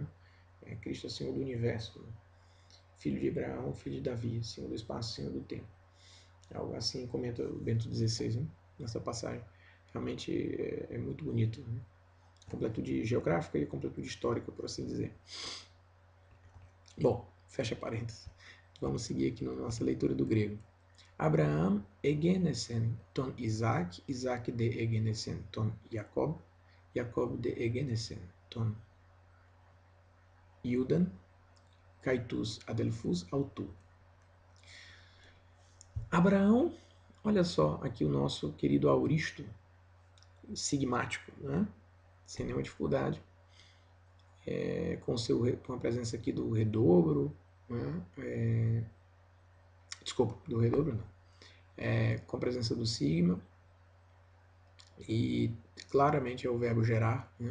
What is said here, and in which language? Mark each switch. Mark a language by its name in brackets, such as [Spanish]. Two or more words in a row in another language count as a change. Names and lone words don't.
[Portuguese] Cristo é Senhor do universo, né? Filho de Abraão, filho de Davi, Senhor do espaço, Senhor do tempo. Algo assim comenta o Bento XVI, né? Nessa passagem. Realmente é muito bonito. Né? Completude geográfica e completude histórica, por assim dizer. Bom, fecha parênteses. Vamos seguir aqui na nossa leitura do grego. [Greek] Ἀβραὰμ ἐγέννησεν τὸν Ἰσαάκ, Ἰσαὰκ δὲ ἐγέννησεν τὸν Ἰακώβ, Ἰακὼβ δὲ ἐγέννησεν τὸν Ἰούδαν καὶ τοὺς ἀδελφοὺς αὐτοῦ. [Portuguese] Abraão, olha só aqui o nosso querido auristo sigmático, né? Sem nenhuma dificuldade, com a presença aqui do redobro, né? Desculpa, do redobro não, com a presença do sigma, e claramente é o verbo gerar, né?